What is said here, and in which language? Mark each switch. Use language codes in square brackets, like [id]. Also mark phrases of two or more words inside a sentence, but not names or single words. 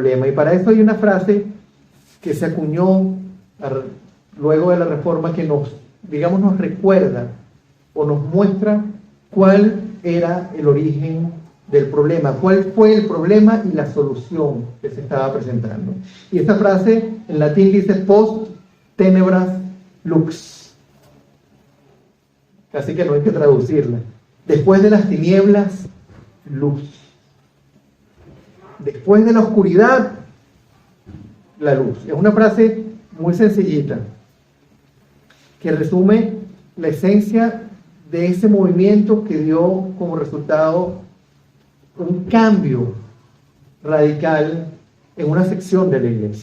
[es] Y para eso hay una frase que se acuñó luego de la Reforma que nos recuerda o nos muestra cuál era el origen del problema, cuál fue el problema y la solución que se estaba presentando. Y esta frase en latín dice [la] post tenebras lux. [es] Casi que no hay que traducirla. Después de las tinieblas, luz. Después de la oscuridad, la luz. Es una frase muy sencillita que resume la esencia de ese movimiento que dio como resultado un cambio radical en una sección de la iglesia.